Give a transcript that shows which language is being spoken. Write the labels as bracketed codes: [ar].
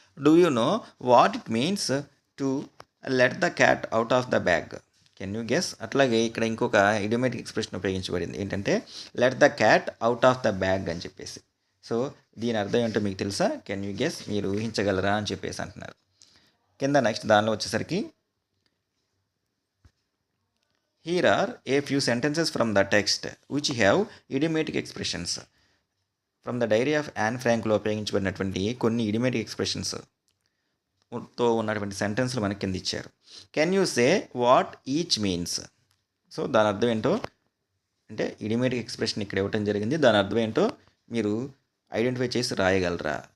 [en] do you know what it means to let the cat out of the bag, [te] can you guess. అట్లాగే ఇక్కడ ఇంకొక ఇడియోమేటిక్ expression ఉపయోగించబడింది, ఏంటంటే [en] let the cat out of the bag [te] అని చెప్పేసి. So దీని అర్థం ఏంటో మీకు తెలుసా, [en] can you guess, [te] మీరు ఊహించగలరా అని చెప్పేసి అంటున్నారు. కింద నెక్స్ట్ దానిలో వచ్చేసరికి [en] here are a few sentences from the text which have idiomatic expressions. [te] From the diary of an ఫ్రాంక్లో ఉపయోగించబడినటువంటి కొన్ని ఇడియోమేటిక్ ఎక్స్ప్రెషన్స్ తో ఉన్నటువంటి సెంటెన్స్లు మనకి కింద ఇచ్చారు. [en] can you say what each means, [te] so దాని అర్థం ఏంటో అంటే ఇడియోమేటిక్ ఎక్స్ప్రెషన్ ఇక్కడ ఇవ్వటం జరిగింది, దాని అర్థం ఏంటో మీరు ఐడెంటిఫై చేసి రాయగలరా.